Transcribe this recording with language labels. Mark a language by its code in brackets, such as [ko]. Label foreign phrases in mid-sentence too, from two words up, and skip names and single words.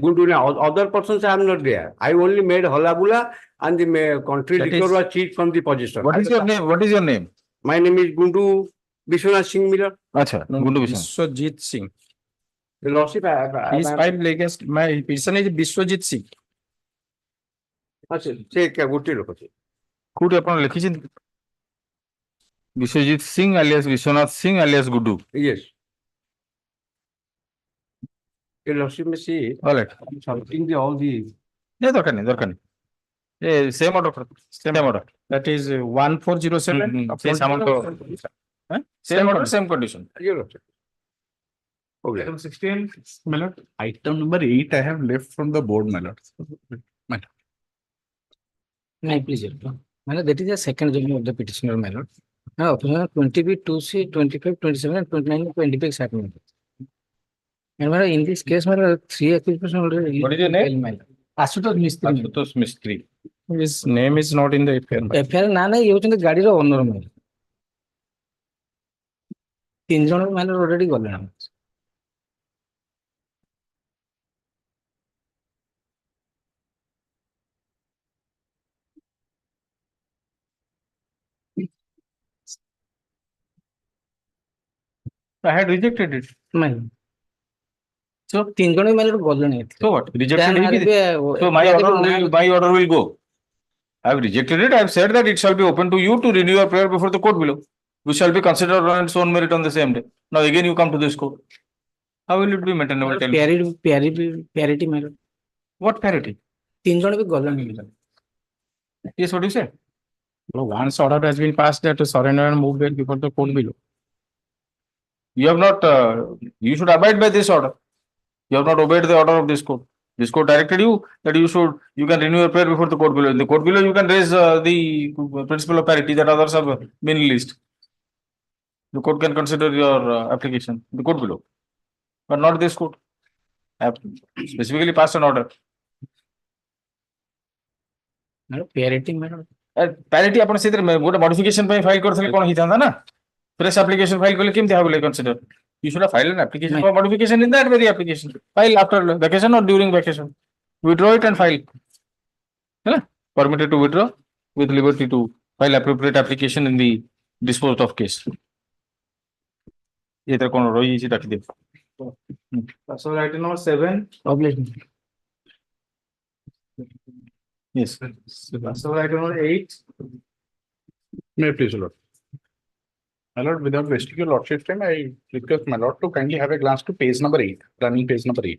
[en] Gundu, other persons are not there. I only made hola bula, and the country That liquor is- was seized from the possession. What is your name? What is your name? My name is Gundu Bishwanath Singh Miller. Acha, Gundu Bishan. Biswajit Singh. The lordship, He is filed against my person is Biswajit Singh. [or] ସେ ଗୋଟେ ଲୋକ ଅଛି। କୋଉଠି ଆପଣ ଲେଖିଛନ୍ତି? ବିଶ୍ୱଜିତ ସିଂ alias ବିଶ୍ୱନାଥ ସିଂ alias ଗୁଡୁ। [en] Yes. The lordship may see All right. something the all the [hi] नहीं दरकार नहीं। ये [en] same order. That is 1407. Same amount of same order, same condition. your lordship. Okay. Item 16. My lord, item number 8 I have left from the board, my lord. No, please. That is the second judgment of the petitioner, my lord. Now, 20B, 2C, 25, 27, and 29, 25 happened. And my lord, in this case, my lord, 3 accused persons already. What is your name? My lord. Ashutosh Mistry. Ashutosh Mistry. His name is not in the FIR. [or] FIR ନା ନାହିଁ ଇଏ ହଉଛନ୍ତି ଗାଡିର ଓନର ମାଲ 3 ଜଣ ମାଲ ଅଲରେଡି ଗଲେଣି। [en] I had rejected it. [or] ନାହିଁ so 3 ଜଣ ମାଲ ଗଲେଣି। [en] So what? Rejected it. So my order will go. I have rejected it. I have said that it shall be open to you to renew your prayer before the court below, which shall be considered on its own merit on the same day. Now again you come to this court. How will it be maintainable? Tell me. [or] Parity ମାଲ [en] What parity? [or] 3 ଜଣ ବି ଗଲେଣି। [en] Yes, what you said? No, once order has been passed that to surrender and move bail before the court below. You have not, you should abide by this order. You have not obeyed the order of this court. This court directed you that you can renew your prayer before the court below. In the court below, you can raise the principle of parity that others have been released. The court can consider your application, the court below, but not this court. I have specifically passed an order. [or] parity ମାଲ Parity ଆପଣ ସେଥିରେ ଗୋଟେ modification ପାଇଁ file କରିଥିଲେ କଣ ହେଇଥାନ୍ତା ନା? [en] Fresh application file [or] କଲେ କେମିତି [en] how will I consider? You should have filed an application for modification in that very application. File after vacation or during vacation. Withdraw it and file. ହେଲା? Permitted to withdraw with liberty to file appropriate application in the disposed of case. [or] ଏଥିରେ କଣ ରହିଯାଇଛି ଡାକିଦିଅ। [en] So item number 7. Yes. So item number 8. May please, Lord. My lord, without wasting your lordship's time, I request my lord to kindly have a glance to page number 8, running page number 8.